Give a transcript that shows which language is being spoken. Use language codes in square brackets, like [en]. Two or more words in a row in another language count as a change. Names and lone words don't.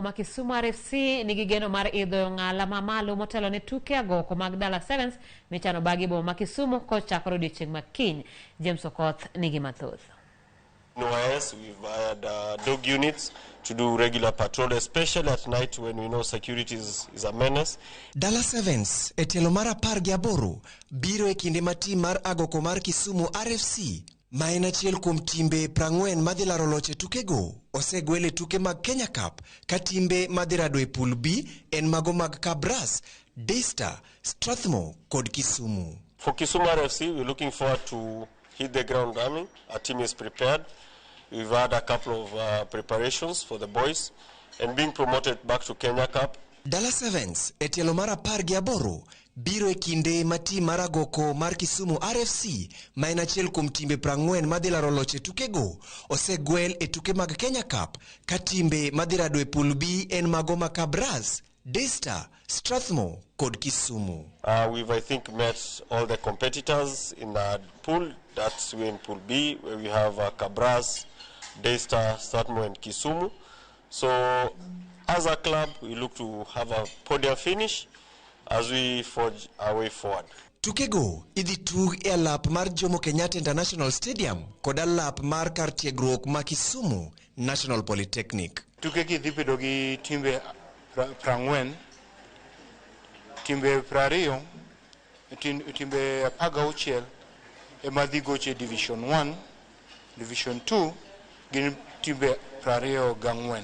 [luo] ma Kisumu RFC nigi geno mar idho ng'ala mamalo motelo ne tuke agoko mag Dala Sevens michano bagi boma ma Kisumu kochakore odiechieng' makiny. James Okoth nigi mathoth. [en] NYS, we've hired dog units to do regular patrol, especially at night when we know security is a menace. [luo] Dala Sevens, etelo mar 18 biro e kinde ma tim mar agoko mar Kisumu RFC ma en achiel kuom timbe 40 madhi laro loche tukego osegwele tuke mag Kenya Cup ka timbe madhi rado e pool B en mago mag Kabras, Daystar, Strathmore kod Kisumu. [en] For Kisumu RFC, we're looking forward to hit the ground running. Our team is prepared. We've had a couple of preparations for the boys and being promoted back to Kenya Cup. [luo] Dala Sevens e tielo mar 18 biro e kinde ma tim mar agoko mar Kisumu RFC ma en achiel kuom timbe 40 madhi laro loche tukego osegwel e tuke mag Kenya Cup ka timbe madhi rado e pool B en mago ma Kabras, Daystar, Strathmore kod Kisumu. [en] We've, I think, met all the competitors in the pool. That's in Pool B, where we have Kabras, Daystar, Strathmore and Kisumu. So, as a club, we look to have a podium finish as we forge our way forward. [luo] Tukego idhi tug e alap mar Jomo Kenyatta International Stadium kod alap mar kar tiegruok ma Kisumu National Polytechnic. Tukegi dhi bedo gi timbe 40, timbe 20, timbe 16 ema dhi goche Division 1, Division 2 gin timbe 24.